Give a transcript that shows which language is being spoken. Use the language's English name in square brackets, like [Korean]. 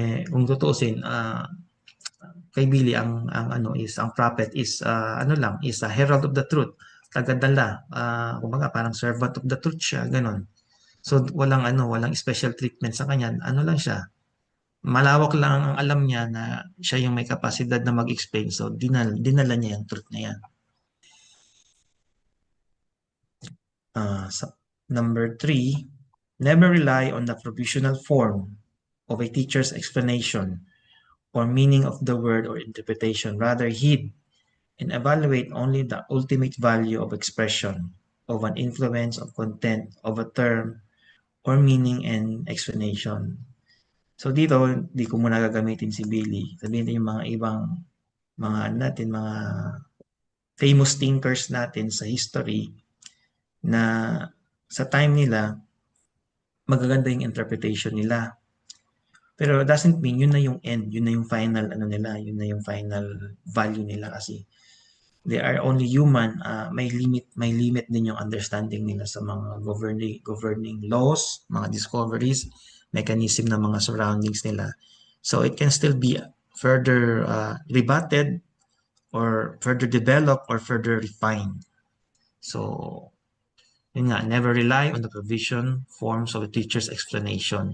[Filipino] kung tutuusin, kay Billy ang [English] prophet is is a herald of the truth, [Filipino] tagadala, kumbaga parang [English] servant of the truth siya, ganon. [Filipino] So walang special treatment sa kanya, ano lang siya, malawak lang ang alam niya na siya yung may kapasidad na mag-explain, so dinala niya yung truth na yan. [English] Number 3, never rely on the provisional form of a teacher's explanation or meaning of the word or interpretation. Rather, heed and evaluate only the ultimate value of expression, of an influence, of content, of a term, or meaning and explanation. [Filipino] So dito, di ko muna gagamitin si Billy. Sabihin natin yung mga ibang mga famous thinkers natin sa history na sa time nila, magaganda yung interpretation nila. Pero [English] doesn't mean [Filipino] yun na yung end, yun na yung final nila, yun na yung final value nila kasi [English] they are only human. [Filipino] May limit din yung understanding nila sa mga governing laws, mga discoveries, mechanism ng mga surroundings nila. [English] So it can still be further rebutted or further developed or further refined. So [Filipino] yun nga, [English] never rely on the provision forms of a teacher's explanation.